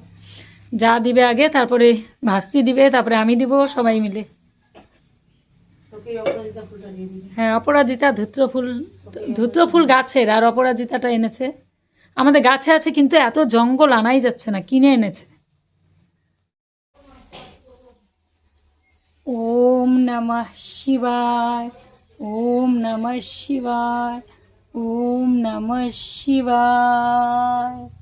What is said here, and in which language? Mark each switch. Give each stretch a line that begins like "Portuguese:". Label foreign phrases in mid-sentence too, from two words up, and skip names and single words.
Bangla: যা দিবে আগে, তারপরে ভাস্তি দিবে, তারপরে আমি দিব, সবাই মিলে। হ্যাঁ, অপরাজিতা ধুত্র ফুল গাছের, আর অপরাজিতাটা এনেছে আমাদের গাছে আছে, কিন্তু এত জঙ্গল আনাই যাচ্ছে না, কিনে এনেছে।
Sanskrit: ওম নমঃ শিবায়, ওম নমঃ শিবায়, ওম নমঃ শিবায়।